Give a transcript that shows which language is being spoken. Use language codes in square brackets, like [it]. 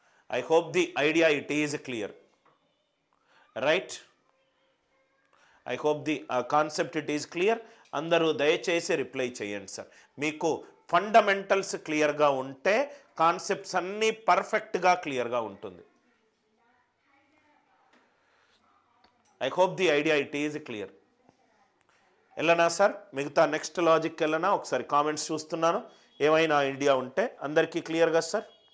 [en] I hope the idea it is clear. Right? I hope the concept it is clear. [te] అందరూ దయచేసి reply చేయండి sir. మీకు fundamentals క్లియర్గా ఉంటే కాన్సెప్ట్స్ అన్నీ పర్ఫెక్ట్గా క్లియర్గా ఉంటుంది. [en] I hope the idea it is clear. [te] వెళ్ళనా సార్? మిగతా నెక్స్ట్ లాజిక్ వెళ్ళనా? ఒకసారి కామెంట్స్ చూస్తున్నాను, ఏమైనా ఐడియా ఉంటే. అందరికీ క్లియర్గా సార్?